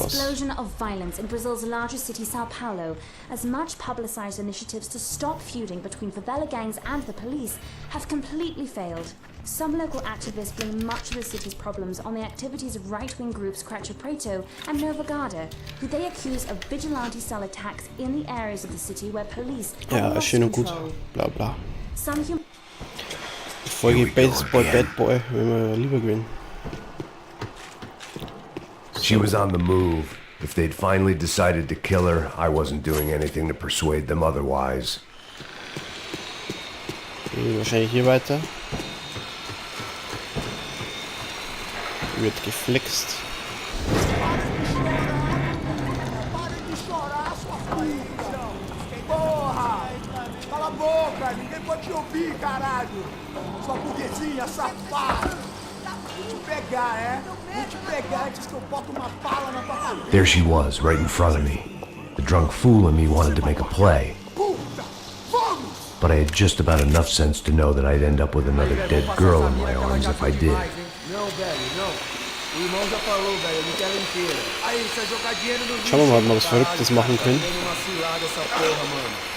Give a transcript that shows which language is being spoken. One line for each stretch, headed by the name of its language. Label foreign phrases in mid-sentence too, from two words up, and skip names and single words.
English: explosion of violence in Brazil's largest city, Sao Paulo, as much publicized initiatives to stop feuding between favela gangs and the police have completely failed. Some local activists blame much of the city's problems on the activities of right-wing groups Creche Preto and Nova Garda, who they accuse of vigilante-style attacks in the areas of the city where police have
German: Ja,
English: lost
German: schön und gut.
English: control. Bla bla. Some
German: Folge Baseball Bad Boy, wenn wir lieber gewinnen.
English: She was on the move. If they'd finally decided to kill her, I wasn't doing anything to persuade them otherwise.
German: Gehen wir wahrscheinlich hier weiter. Wird geflext.
Portuguese: Parem de chorar, sua filha! Porra! Cala a boca! Ninguém pode te ouvir, caralho! Sua burguesinha safada! Vou te pegar, é? Vou te pegar antes que eu boto uma bala na tua cabeça!
English: There she was, right in front of me. The drunk fool in me wanted to make a play,
Portuguese: Puta! Vamos!
English: but I had just about enough sense to know that I'd end up with another dead girl in my arms if I did.
Portuguese: Não, velho, não. O irmão já falou, velho, eu não quero ela inteira. Aí, você vai jogar dinheiro no
German: Schauen wir mal, ob wir was Verrücktes machen können.
Portuguese: Dando uma cilada essa porra, mano.